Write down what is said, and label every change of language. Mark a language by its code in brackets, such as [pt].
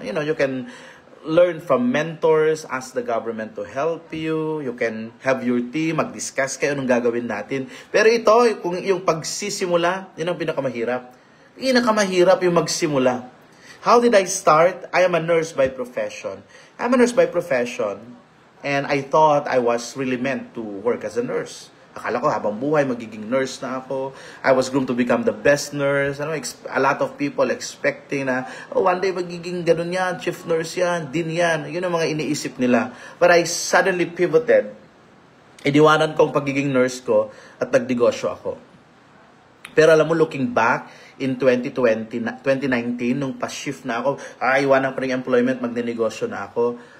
[en] You know, you can learn from mentors, ask the government to help you, you can have your team, [tl] mag-discuss kayo anong gagawin natin. Pero ito, kung yung pagsisimula, yun ang pinakamahirap. Pinakamahirap yung magsimula. [en] How did I start? I am a nurse by profession. I'm a nurse by profession, and I thought I was really meant to work as a nurse. [tl] Akala ko habang buhay magiging nurse na ako. [en] I was groomed to become the best nurse. Ano, a lot of people expecting na, oh, one day [tl] magiging ganun yan, [en] chief nurse yan, din yan. [tl] Yun ang mga iniisip nila. [en] But I suddenly pivoted. [tl] Iniwanan ko ang pagiging nurse ko at nagnegosyo ako. Pero alam mo, [en] looking back, [tl] in 2019, nung pa-shift na ako, iwanan ko rin employment, magnenegosyo na ako.